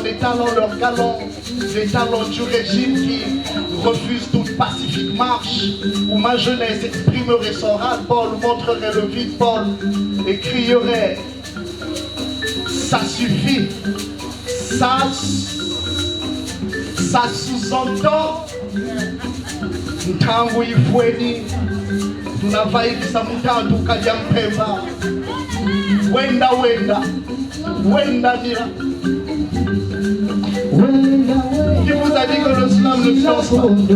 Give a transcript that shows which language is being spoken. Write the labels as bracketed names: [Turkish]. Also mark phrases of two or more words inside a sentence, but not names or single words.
[French] leurs galons, les talents du régime qui refusent toute pacifique marche, où ma jeunesse exprimerait son ras-le-bol, montrerait le vide-bol et crierait ça suffit, ça sous-entend [Kongo] ntangu ifweni tunavaikisa mutatu kaja mpemba wenda mira. [French] Qui vous a dit que le slam ne danse pas?